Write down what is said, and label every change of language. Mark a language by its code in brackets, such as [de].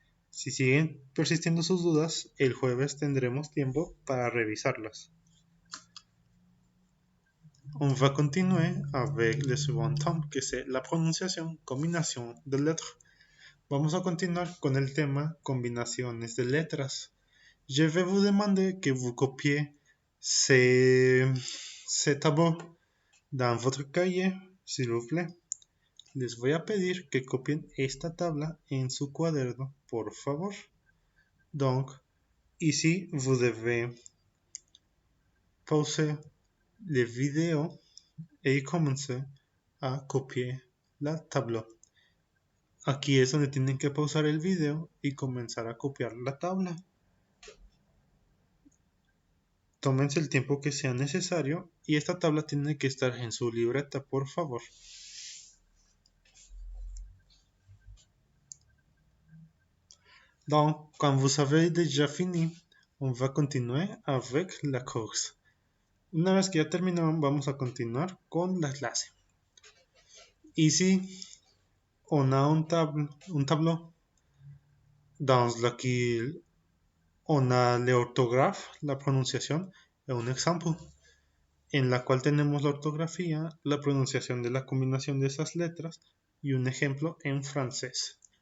[es] Si siguen persistiendo sus dudas, el jueves tendremos tiempo para revisarlas. [fr] On va continuer avec le second thème, que c'est la pronunciación, combinación de letras. [es] Vamos a continuar con el tema combinaciones de letras. [fr] Je vais vous demander que vous copiez ces tableaux dans votre cahier, s'il vous plaît. [es] les voy a pedir que copien esta tabla en su cuaderno, por favor. [fr] Donc, ici, vous devez pauser la vidéo et commencer a copier la tabla. [es] Aquí es donde tienen que pausar el video y comenzar a copiar la tabla. Tómense el tiempo que sea necesario y esta tabla tiene que estar en su libreta, por favor. [fr] Donc, quand vous avez déjà fini, on va continuer avec la course. [es] Una vez que ya terminaron, vamos a continuar con la clase. [fr] Ici, on a un tableau dans lequel on a l'orthographe, la [es] pronunciación, y un ejemplo, en la cual tenemos la ortografía, la pronunciación de la combinación de esas letras y un ejemplo en francés.